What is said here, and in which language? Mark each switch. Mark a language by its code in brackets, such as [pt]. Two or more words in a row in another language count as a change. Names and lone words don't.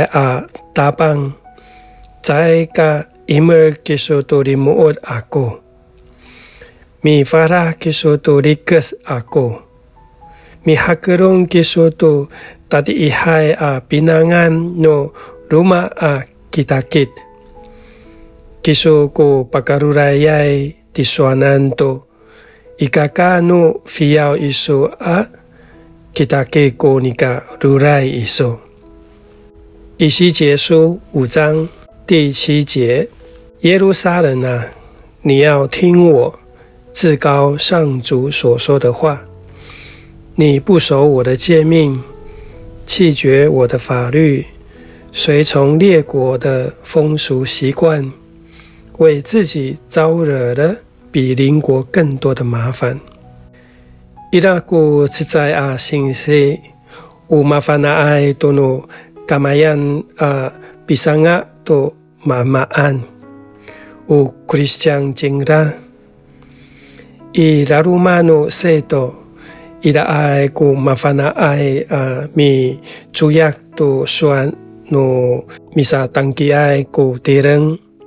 [ami] tapang cai ka imer kiso to rimuot aku mi farah kiso to rikes aku mi hakerong kiso to tadi ihai pinangan no rumah kitakit kiso ko pakarurayay tisuanan to ikakano fiyaw iso kitake ko nika ruray iso. [zh] 以西结书5章第7节，耶路撒冷啊，你要听我至高上主所说的话。你不守我的诫命，弃绝我的法律，随从列国的风俗习惯，为自己招惹了比邻国更多的麻烦。 [ami] Iraku cicai singsi umafana ai tono kamayan pisanga to mamaan u Christian jingra irarumano seto ira ai ku mafana ai mi cuyak to suan no misa tangki ai ku tireng